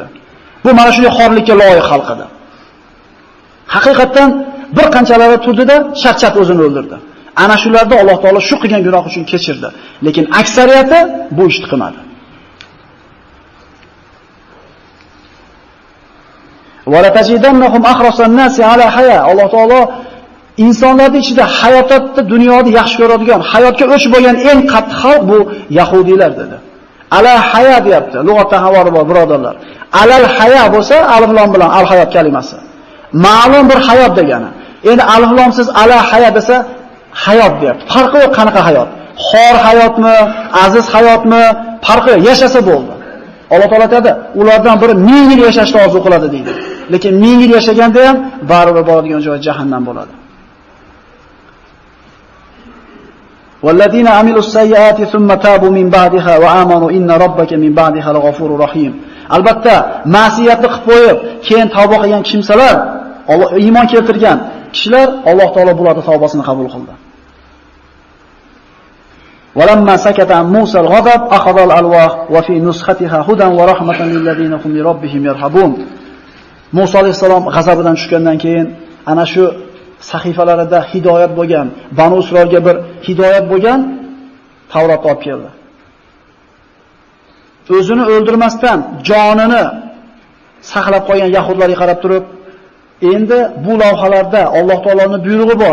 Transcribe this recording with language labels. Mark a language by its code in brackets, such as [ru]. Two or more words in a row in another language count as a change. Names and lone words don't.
[uz] Bu mana shunday xorlikka loyiq xalq edi. Haqiqatan bir qanchalari turdida shart o'zini o'ldirdi. Ana shularda Alloh taolo shu qilgan gunoh uchun kechirdi. Lekin aksariyati bu ishni qilmadi. [ar] ولتجدنهم أحرص الناس على حياة. [uz] Alloh taolo insonlarning ichida hayotda dunyoni yaxshi ko'radigan, hayotga o'ch bo'lgan eng qattiq xalq bu yahudiylar dedi. [ar] على حياة [uz] deyapti. Lug'atda havori bor birodarlar. [ar] على الحياة [uz] bo'lsa alif lam bilan al hayot kalimasi. Ma'lum bir hayot degani. Endi alif lamsiz [ar] على حياة [uz] desa hayot deyapti. Farqi yo'q qanaqa hayot? Xor hayotmi, aziz hayotmi? Farqi yo'q, yashasa bo'ldi. Alloh taolo aytadi, ulardan biri 1000 yil yashashni orzu qiladi deydi. Lekin 1000 yil yashaganda ham baribir boradigan joy jahannam bo'ladi. [ar] والذين عملوا السيئات ثم تابوا من بعدها وآمنوا إن ربك من بعدها لغفور رحيم. [uz] Albatta, ma'siyatni qilib qo'yib, keyin tavba qilgan kimsalar, Alloh iymon keltirgan kishilar Alloh taolo bularning tavbasini qabul qildi. [ar] ولما سكت عن موسى الغضب أخذ الألواح وفي نسختها هدى ورحمة للذين هم لربهم يرهبون. [uz] Musa alayhisalom g'azabidan tushgandan keyin ana shu sahifalarida hidoyat bo'lgan, Banu Isroilga bir hidoyat bo'lgan Tavrot olib keldi. O'zini o'ldirmasdan jonini saqlab qolgan yahudlarga qarab turib, endi bu lavhalarda Alloh taoloning buyrug'i bor.